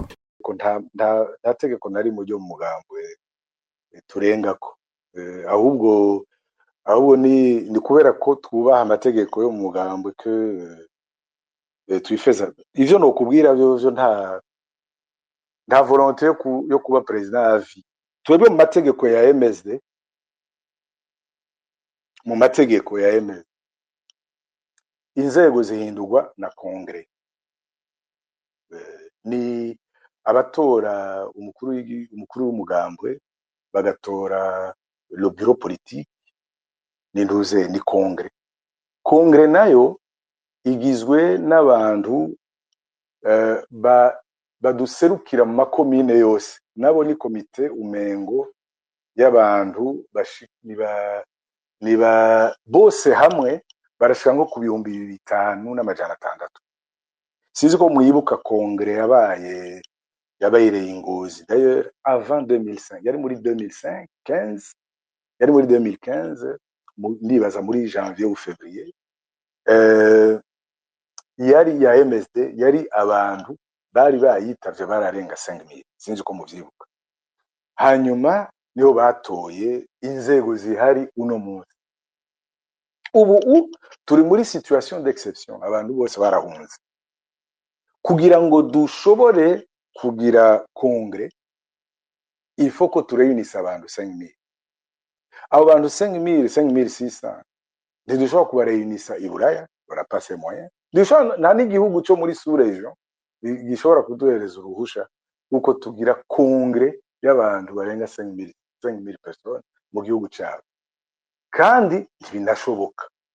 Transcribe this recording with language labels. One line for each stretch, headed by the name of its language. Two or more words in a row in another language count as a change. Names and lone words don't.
Rundi: Nta tegeko nari mu ryo mu mugambwe turengako, ahubwo ni kubera ko twubaha amategeko yo mu mugambwe ko twifeza ivyo no kubwira byo nta volonté yo kuba
French: president à vie.
Rundi: Twebwe mu mategeko ya MSD, mu mategeko ya MSD inzego zihindurwa na kongre, ni abatora umukuru w'umugambwe bagatora
French: le bureau politique,
Rundi: ni kongre nayo igizwe n'abantu baduserukira mu makomine yose, nabo ni komite umengo y'abantu niba bose hamwe barashika nko ku 5,500. Sinzi ko mwibuka kongre yabaye Ngozi
French: d'ailleurs avant
Rundi: 2005, yari muri 2015, ndibaza muri
French: janvier ou février,
Rundi: yari ya MSD, yari abantu bari bayitavye bararenga 5,000, sinzi ko muvyibuka. Hanyuma niho batoye inzego zihari uno munsi. Ubu turi muri
French: situation d'exception,
Rundi: abantu bose barahunze. Kugira ngo dushobore kugira kongre,
French: il faut
Rundi: ko tureunisa abantu 5,000. Abo bantu 5,600 ntidushobora kubareunisa i Buraya, barapase moyen. Nta n'igihugu cyo muri sous-region gishobora kuduhereza uruhusha kuko tugira kongre y'abantu barenga 5,000 personnes mu gihugu cyabo, kandi ntibinashoboka.